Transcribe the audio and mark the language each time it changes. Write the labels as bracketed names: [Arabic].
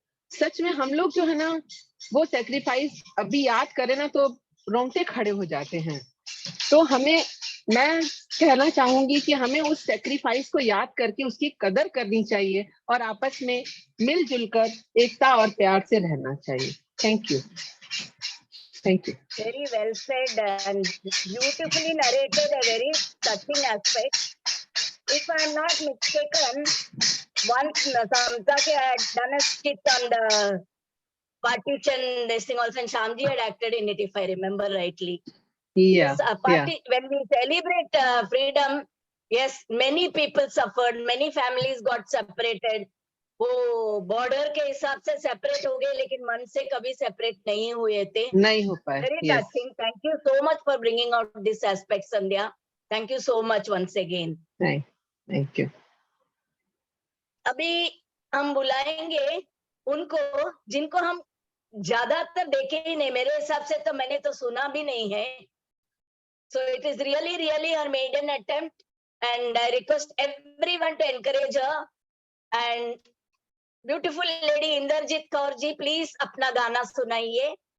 [Hindi] सच में हम लोग जो है ना, वो सेक्रीफाइस अभी याद करें ना तो रोंगटे खड़े हो जाते हैं। तो हमें, मैं कहना चाहूंगी कि हमें उस सेक्रीफाइस को याद करके उसकी कदर करनी चाहिए, और आपस में मिलजुल कर एकता और प्यार से रहना चाहिए। [English] Thank you, thank you. Very well said and beautifully narrated, a very touching aspect. If I am not mistaken, once Samsake had done a skit on the partition, this thing also, and Shamji had acted in it, if I remember rightly. Yeah, Yes, when we celebrate freedom, yes, many people suffered, many families got separated. [Hindi] वो border के हिसाब से separate हो गए, लेकिन मन से कभी सेपरेट नहीं हुए थे। नहीं हो पाए। [English] Very Yes. touching. Thank you so much for bringing out this aspect, Sandhya. Thank you so much once again. Thank you. [Hindi] अभी हम बुलाएंगे उनको जिनको हम ज्यादातर देखे ही नहीं, मेरे हिसाब से तो मैंने तो सुना भी नहीं है. [English] So it is really her maiden attempt, and I request everyone to encourage her. And beautiful lady Inderjit Kaur ji, please [Hindi] अपना गाना सुनाइए.